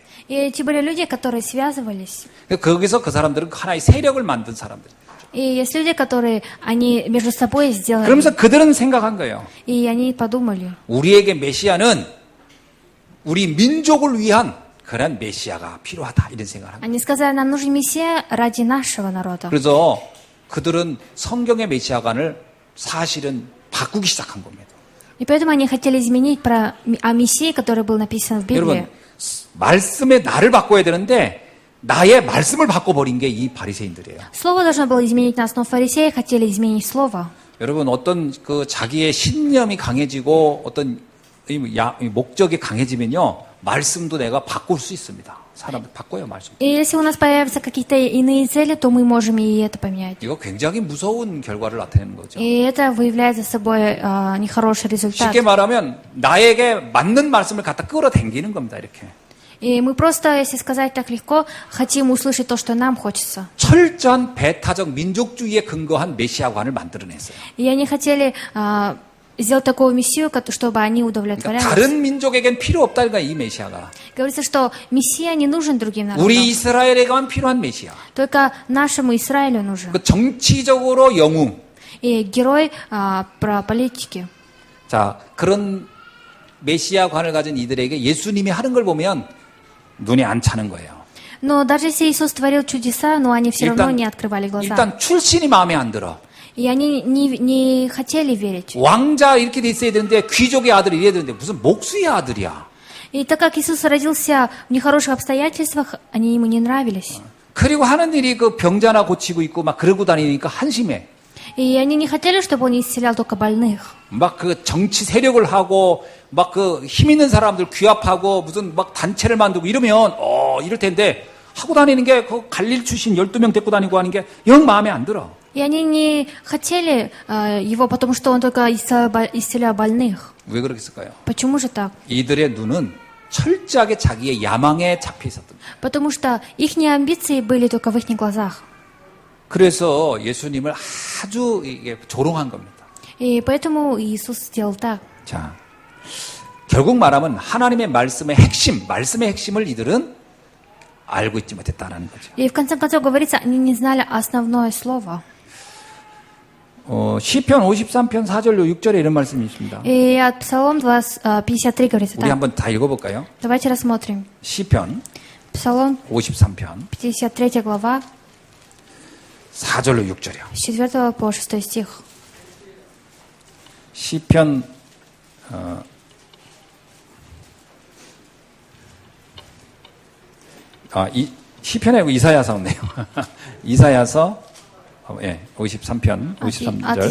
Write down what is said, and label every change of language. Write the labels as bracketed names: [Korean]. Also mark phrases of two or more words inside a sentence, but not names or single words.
[Russian] И эти были люди, которые связывались. [Korean] 거기서 그 사람들은 하나의 세력을 만든 사람들. [Russian] И есть люди, которые они между собой сделали. [Korean] 그러면서 그들은 생각한 거예요. [Russian] И они подумали. [Korean] 우리에게 메시아는 우리 민족을 위한 그런 메시아가 필요하다 이런 생각을 합니다. [Russian] Они сказали, нам нужен Мессия ради нашего народа. [Korean] 그래서 그들은 성경의 메시아관을 사실은 바꾸기 시작한 겁니다. [Russian] И поэтому они хотели изменить о Мессии, который был написан в Библии. [Korean] 여러분, 말씀의 나를 바꿔야 되는데 나의 말씀을 바꿔버린 게 이 바리새인들이에요. [Russian] Слово должно было изменить нас, но фарисеи хотели изменить слово. [Korean] 여러분 어떤 그 자기의 신념이 강해지고 어떤 이 목적이 강해지면요 말씀도 내가 바꿀 수 있습니다. 사람들 바꿔요 말씀. [Russian] И если у нас появятся какие-то иные цели, то мы можем и это поменять. [Korean] 이거 굉장히 무서운 결과를 나타내는 거죠. [Russian] И это выявляет за собой нехороший результат. [Korean] 쉽게 말하면 나에게 맞는 말씀을 갖다 끌어당기는 겁니다. 이렇게. [Russian] И мы просто, если сказать так легко, хотим услышать то, что нам хочется. [Korean] 철저한 배타적 민족주의에 근거한 메시아관을 만들어냈어요. [Russian] И они хотели сделать такого мессию, чтобы они [Korean] 그러니까 [Russian] удовлетворялись. [Korean] 다른 민족에겐 필요 없다니까 이 메시아가. [Russian] Говорится, что мессия не нужен другим народам. [Korean] 우리 이스라엘에게만 필요한 메시아. [Russian] Только нашему Израилю нужен. [Korean] 그 정치적으로 영웅. [Russian] И герой про политики. [Korean] 자, 그런 메시아관을 가진 이들에게 예수님이 하는 걸 보면 눈에 안 차는 거예요. [Russian] Но даже если Иисус творил чудеса, но они все равно не открывали глаза. [Korean] 일단 출신이 마음에 안 들어. [Russian] И они не хотели верить. [Korean] 왕자 이렇게 돼 있어야 되는데 귀족의 아들 이래야 되는데 무슨 목수의 아들이야. [Russian] И так как Иисус родился в нехороших обстоятельствах, они ему не нравились. [Korean] 그리고 하는 일이 그 병자나 고치고 있고 막 그러고 다니니까 한심해. [Russian] И они не хотели, чтобы он исцелял только больных. [Korean] 막 그 정치 세력을 하고 막 그 힘 있는 사람들 규합하고 무슨 막 단체를 만들고 이러면 이럴 텐데 하고 다니는 게 그 갈릴 출신 12명 데리고 다니고 하는 게 영 마음에 안 들어. [Russian] И они не хотели его, потому что он только исцелял больных. [Korean] 왜 그렇겠을까요? [Russian] Почему же так? [Korean] 이들의 눈은 철저하게 자기의 야망에 잡혀 있었던 거예요. [Russian] Потому что их амбиции были только в их глазах. [Korean] 그래서 예수님을 아주 이게 조롱한 겁니다. [Russian] И поэтому Иисус сделал так. [Korean] 자, 결국 말하면 하나님의 말씀의 핵심을 이들은 알고 있지 못했다는 거죠. [Russian] И в конце концов говорится, они не знали основное слово. [Korean] 시편 53편 4절로 6절에 이런 말씀이 있습니다. [Russian] И от Псалом 53 говорится [Korean] 우리 [Russian] так. [Korean] 한번 다 읽어볼까요? [Russian] Давайте рассмотрим. [Korean] 시편 [Russian] Псалом [Korean] 53편 [Russian] 53 глава, [Korean] 4절로 6절이요. [Russian] с 4 по 6 стих. [Korean] 시편 시편에 이사야서 없네요. 이사야서 53편 53절.